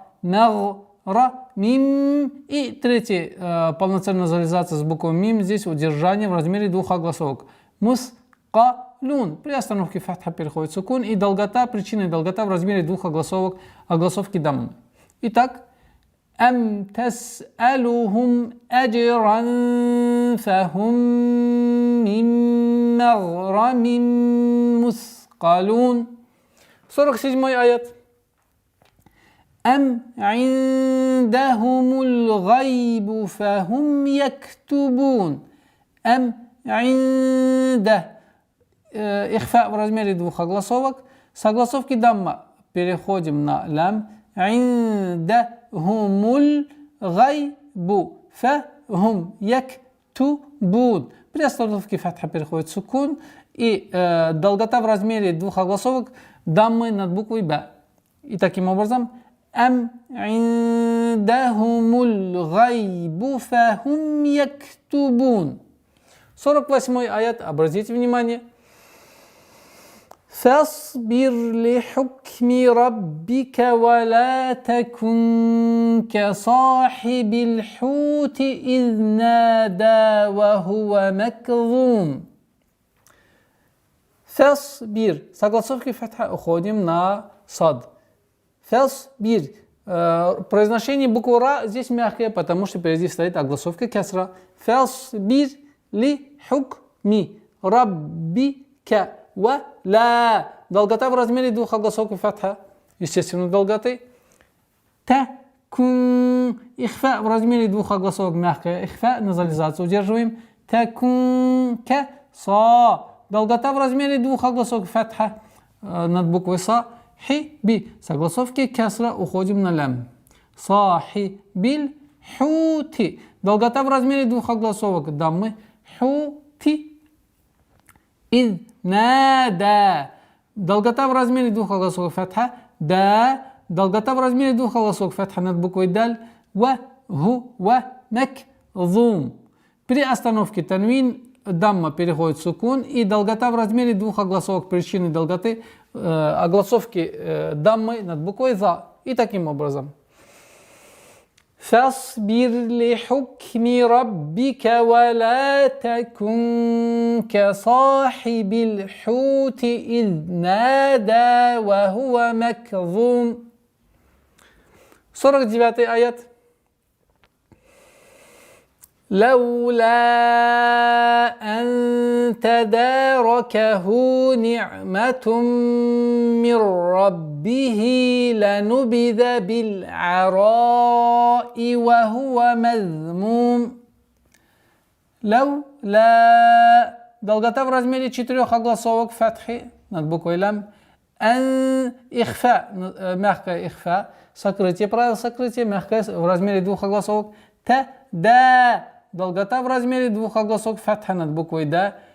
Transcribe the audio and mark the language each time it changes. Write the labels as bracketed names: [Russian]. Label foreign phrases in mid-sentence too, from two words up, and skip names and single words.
[Arabic] Мэграмим. [Russian] И третья полноценная назализация с буквой мим. Здесь удержание в размере двух огласовок. [Arabic] Мускалун. [Russian] При остановке фатха переходит сукун. И долгота, причинная долгота в размере двух огласовок, огласовки даммы. Итак, [Arabic] أَمْ تَسْأَلُهُمْ أَجْرًا فَهُمْ مِنْ مَغْرَمٍ مُثْقَلُونَ. [Russian] 47-й аят. [Arabic] أَمْ عِنْدَهُمُ الْغَيْبُ فَهُمْ يَكْتُبُونَ. أَمْ عِنْدَهُ. [Russian] Ихфа в размере двух огласовок. С огласовки дамма переходим на лям. [Arabic] عندهم الغيب فهم يكتبون. [Russian] При остановке фатха переходит сукун. И долгота в размере двух огласовок даммы над буквой б. И таким образом [Arabic] أم عندهم الغيب فهم يكتبون. [Russian] 48-й аят. Обратите внимание. [Arabic] فاصبر لحكم ربك ولا تكن كصاحب الحوت إذ نادى وهو مكظوم. [Russian] فاصبر. Согласовки фатха уходим на сад. Фасбир. Произношение буквы ра здесь мягкое, потому что впереди стоит огласовка кесра. [Arabic] فاصبر لحكم ربك ولا. [Russian] Долгота в размере двух огласовок фатха. Естественно, долготы. Такун. Ихфа в размере двух огласовок мягкая. Ихфа, назализацию удерживаем. [Arabic] تكن كصا. [Russian] Долгота в размере двух огласовок фатха над буквой са. [Arabic] Хи-би. [Russian] С огласовки кесра уходим на лям. [Arabic] صاحب الحوت. [Russian] Долгота в размере двух огласовок даммы. [Arabic] الحوت. إذ نادى. [Russian] Долгота в размере двух огласовок фатха. [Arabic] Да. [Russian] Долгота в размере двух огласовок фатха над буквой даль. [Arabic] وهو مكظوم. [Russian] При остановке танвин дамма переходит в сукун, и долгота в размере двух огласовок причины долготы огласовки даммы над буквой за. И таким образом. [Arabic] فاصبر لحكم ربك ولا تكن كصاحب الحوت إذ نادى وهو مكظوم. [Russian] 49 аят. [Arabic] لولا أن تداركه نعمة من ربه لنبذ بالعراء وهو مذموم. لولا. [Russian] Долгота в размере 4 огласовок фатхи над буквой лям. Ан ихфа, мягкое ихфа, сокрытие, правило сокрытия, мягкое в размере 2 огласовок. [Arabic] Да. [Russian] Долгота в размере 2 огласовок фатха над буквой да.